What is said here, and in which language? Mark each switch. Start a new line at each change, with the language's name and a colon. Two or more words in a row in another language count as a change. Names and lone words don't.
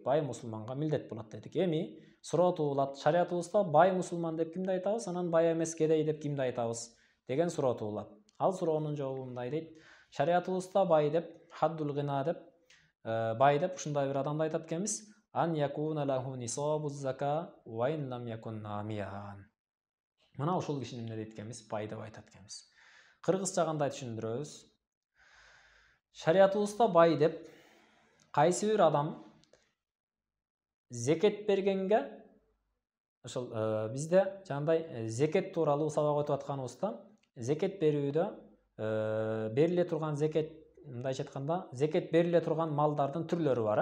Kyrgyz: Бай мусулманга милдет болот дедик. Эми суроо туулат, шариятыбызда бай мусулман деп кимди айтабыз, анан бай эмес кедей деп кимди айтабыз деген суроо туулат. Ал суроонун жообу мындай дейт. Шариятыбызда бай деп,
Arabic: حد الغنى
Kyrgyz: деп, бай деп ушундай бир адамды айтат экенбиз.
Arabic: أن يكون له نصاب الزكاة وإن لم يكن ناميا.
Kyrgyz: Мына ушул кишини эмне дейт экенбиз? Бай деп айтат экенбиз. Кыргызча кандай түшүндүрөбүз? Шариятыбызда бай деп кайсы бир адам зекет бергенге, ошол бизде жандай зекет тууралуу сабак өтүп атканыбызда, зекет берүүдө бериле турган зекет, мындайча айтканда, зекет бериле турган малдардын түрлөрү бар.